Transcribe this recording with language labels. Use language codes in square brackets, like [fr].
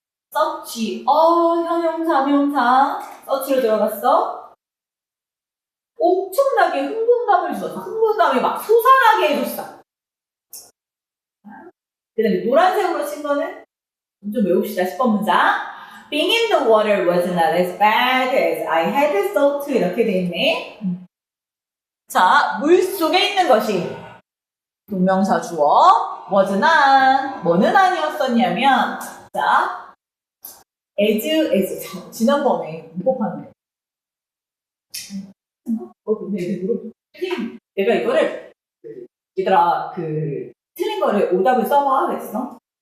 [ko] 서치, 형용사, 명사. 서치로 들어갔어. 엄청나게 흥분감을 줬어. 흥분감이 막 솟아나게 해줬어. 그 다음에 노란색으로 친 거는 좀 외웁시다. 10번 문장. [en] Being in the water was not as bad as I had thought. [ko] 이렇게 돼 있네. 자, 물 속에 있는 것이 동명사 주어 was not. 뭐는 아니었었냐면 자, as 지난번에 문법하는 근데 내가 이거를 얘들아 틀린 거를 오답을 써봐 그랬어.